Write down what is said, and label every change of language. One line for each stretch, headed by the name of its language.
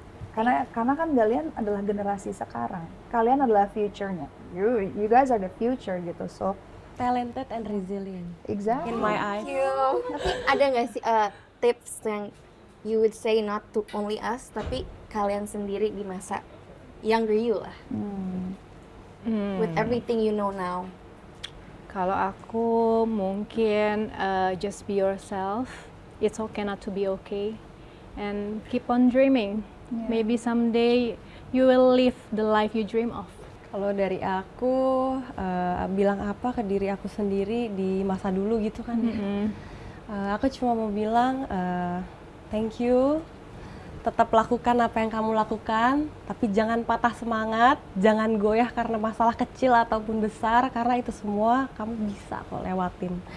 Indonesian: Karena kan kalian adalah generasi sekarang. Kalian adalah future-nya.
English: You guys are the future gitu. So Talented and resilient exactly. in my eyes.
Indonesian: Tapi ada nggak sih tips yang
English: you would say not to only us,
Indonesian: tapi kalian sendiri di masa
English: younger you lah, with everything you know now?
Indonesian: Kalau aku mungkin
English: just be yourself. It's okay not to be okay, and keep on dreaming. Maybe someday you will live the life you dream of.
Indonesian: Kalau dari aku bilang apa ke diri aku sendiri di masa dulu gitu kan ya. Aku cuma mau bilang
English: thank you.
Indonesian: Tetap lakukan apa yang kamu lakukan, tapi jangan patah semangat, jangan goyah karena masalah kecil ataupun besar, karena itu semua kamu bisa kok lewatin.